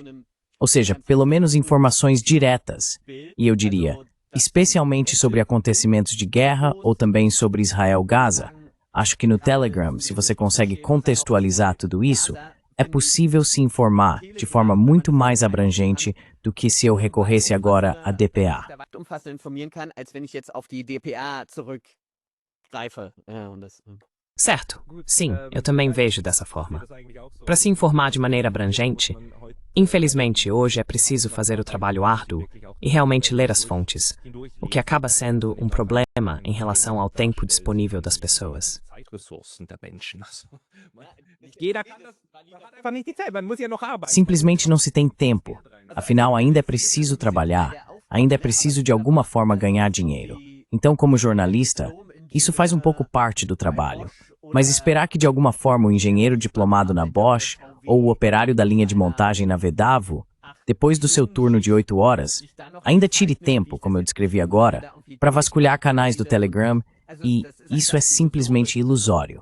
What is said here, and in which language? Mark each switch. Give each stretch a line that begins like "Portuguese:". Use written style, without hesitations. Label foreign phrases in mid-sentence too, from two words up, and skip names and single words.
Portuguese: Ou seja, pelo menos informações diretas, e eu diria, especialmente sobre acontecimentos de guerra ou também sobre Israel-Gaza. Acho que no Telegram, se você consegue contextualizar tudo isso, é possível se informar de forma muito mais abrangente do que se eu recorresse agora à DPA.
German: umfassend informieren kann, als wenn ich jetzt auf die DPA zurückgreife.
Portuguese: Certo, sim, eu também vejo dessa forma. Para se informar de maneira abrangente, infelizmente hoje é preciso fazer o trabalho árduo e realmente ler as fontes, o que acaba sendo um problema em relação ao tempo disponível das pessoas.
German: Zeitressourcen der Menschen. Jeder kann das, man hat einfach nicht die Zeit, man muss ja noch arbeiten.
Portuguese: Simplesmente não se tem tempo. Afinal, ainda é preciso trabalhar, ainda é preciso de alguma forma ganhar dinheiro. Então, como jornalista, isso faz um pouco parte do trabalho. Mas esperar que de alguma forma o engenheiro diplomado na Bosch ou o operário da linha de montagem na Vedavo, depois do seu turno de 8 horas, ainda tire tempo, como eu descrevi agora, para vasculhar canais do Telegram, e isso é simplesmente ilusório.